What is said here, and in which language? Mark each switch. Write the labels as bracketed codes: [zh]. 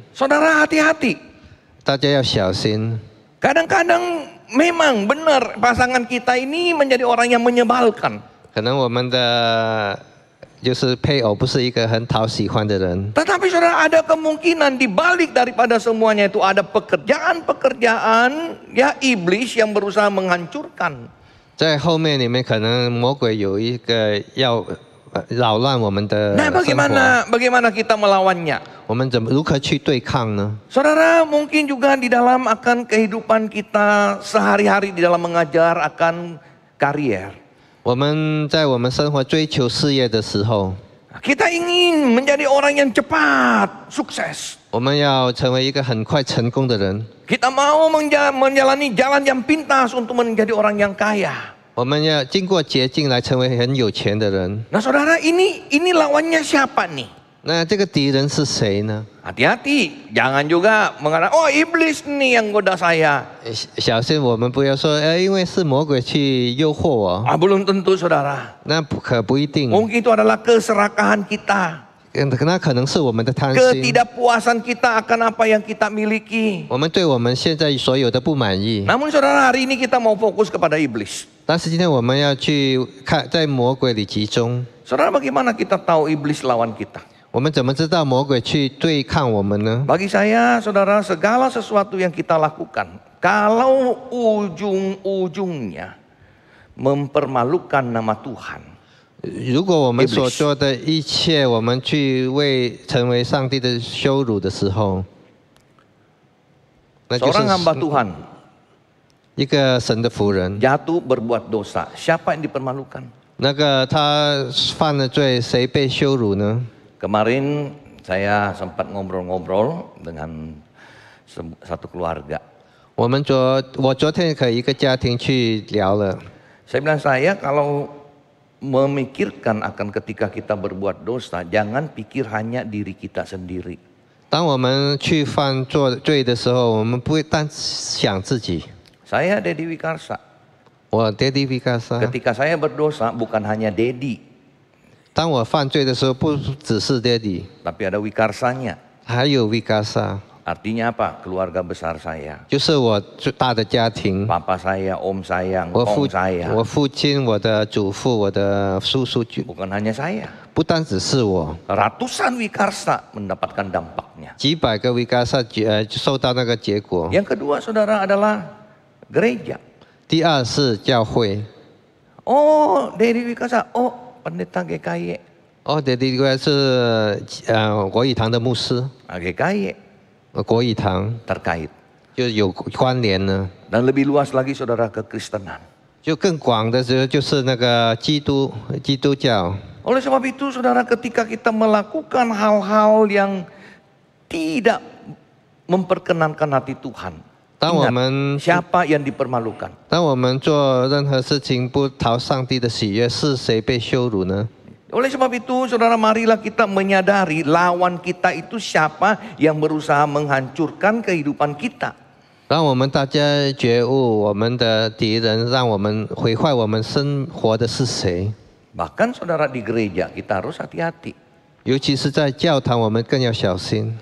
[id] Saudara, hati-hati. [zh] 大家要小心。 [id] Kadang-kadang memang benar pasangan kita ini menjadi orang yang menyebalkan. [zh] 可能我们的就是配偶不是一个很讨喜欢的人， [id] Tetapi saudara, ada kemungkinan di balik daripada semuanya itu ada pekerjaan-pekerjaan ya iblis yang berusaha menghancurkan. [zh] 在后面里面可能魔鬼有一个要扰乱我们的 [id] Nah, [zh] 生活， [id] bagaimana kita melawannya? [zh] 我们如何去对抗呢？ [id] Saudara, mungkin juga di dalam akan kehidupan kita sehari-hari di dalam mengajar akan karier. [zh] 我们在我们生活追求事业的时候， [id] Kita ingin menjadi orang yang cepat, sukses. [zh] 我们要成为一个很快成功的人， [id] Kita mau menjalani jalan yang pintas untuk menjadi orang yang kaya. [zh] 我们要经过捷径来成为很有钱的人。 [id] Nah, saudara, ini lawannya siapa nih? [zh] 那这个敌人是谁呢？ [id] Hati-hati, jangan juga mengatakan, oh iblis nih yang goda saya. [zh] 小心我们不要说，因为是魔鬼去诱惑我， [id] Belum tentu, saudara. [zh] 那可不一定。 [id] Mungkin itu adalah keserakahan kita. [zh] 那可能是我们的贪心， [id] ketidakpuasan kita akan apa yang kita miliki. [zh] 我们对我们现在所有的不满意。 [id] Namun saudara, hari ini kita mau fokus kepada iblis. [zh] 但是今天我们要去看在魔鬼里集中， [id] Saudara, bagaimana kita tahu iblis lawan kita? [zh] 我们怎么知道魔鬼去对抗我们呢？ [id] Bagi saya, saudara, segala sesuatu yang kita lakukan, kalau ujung-ujungnya mempermalukan nama Tuhan, [zh] 如果我们所做的一切，我们去为成为上帝的羞辱的时候，那就 [id] seorang hamba [zh] 是 [id] Tuhan [zh] 一个神的仆人。 [id] jatuh berbuat dosa, siapa yang dipermalukan? [zh] 那个他犯了罪，谁被羞辱呢？ [id] Kemarin saya sempat ngobrol-ngobrol dengan satu keluarga. [zh] 我昨天和一个家庭去聊了， [id] Saya bilang, saya kalau memikirkan akan ketika kita berbuat dosa, jangan pikir hanya diri kita sendiri. [zh] 当我们去犯罪的时候，我们不会单想自己。 [id] Saya Dedi Wikarsa. [zh] 我 Dedi Wikarsa， [id] Ketika saya berdosa, bukan hanya Dedi, [zh] 当我犯罪的时候，不只是 Dedi， [id] tapi ada Wikarsanya. [zh] 还有 Wikarsa， [id] Artinya apa? Keluarga besar saya. [zh] 就是我最大的家庭。 [id] Papa saya, om saya, [zh] 我 [id] engkong saya. [zh] 父亲、我的祖父、我的叔叔， [id] Bukan hanya saya. [zh] 不单只是我， [id] Ratusan Wikarsa mendapatkan dampaknya. [zh] 几百个 Wikarsa 受到那个结果。 [id] Yang kedua, saudara, adalah gereja. [zh] 第二是教会。 [id] Oh, Dedi Wikarsa. Oh, pendeta GKY. [zh] 哦，Dedi 是国语堂的牧师， [id] GKY [zh] 国语堂 [id] terkait. [zh] 就有关联呢。 [id] Dan lebih luas lagi, saudara, kekristenan. [zh] 就更广的时候，就是那个基督教。 [id] Oleh sebab itu, saudara, ketika kita melakukan hal-hal yang tidak memperkenankan hati Tuhan, [zh] 当我 [id] ingat [zh] 们 [id] siapa yang dipermalukan? [zh] 当我们做任何事情不讨上帝的喜悦，是谁被羞辱呢？ [id] Oleh sebab itu, saudara, marilah kita menyadari lawan kita itu siapa yang berusaha menghancurkan kehidupan kita. [zh] 让我们大家觉悟，我们的敌人让我们毁坏我们生活的是谁？ [id] Bahkan saudara, di gereja kita harus hati-hati. [zh] 尤其是在教堂，我们更要小心。